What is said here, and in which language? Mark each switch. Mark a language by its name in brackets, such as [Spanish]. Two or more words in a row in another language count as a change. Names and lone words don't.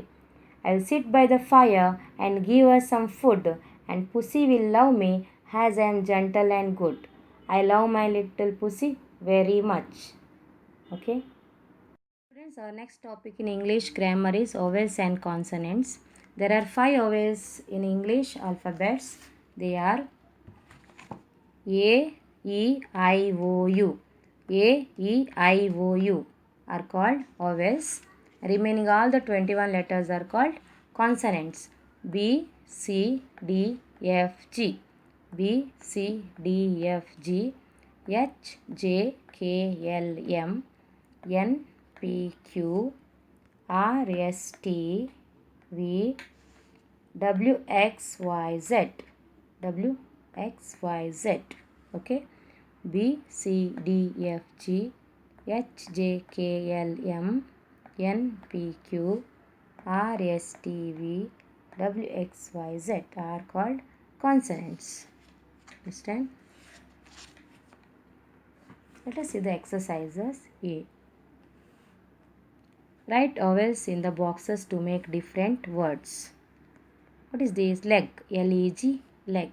[English] I'll sit by the fire and give her some food, and Pussy will love me as I am gentle and good. I love my little Pussy very much. Okay. Students, our next topic in English grammar is vowels and consonants. There are 5 vowels in English alphabets. They are A, E, I, O, U. A, E, I, O, U are called vowels. Remaining all the 21 letters are called consonants. B, C, D, F, G. B, C, D, F, G. H, J, K, L, M. N, P, Q, R, S, T, V, W, X, Y, Z. W, X, Y, Z. Okay. B, C, D, F, G, H, J, K, L, M, N, P, Q, R, S, T, V, W, X, Y, Z are called consonants. Understand? Let us see the exercises. A. Write vowels in the boxes to make different words. What is this? Leg. L-E-G, leg.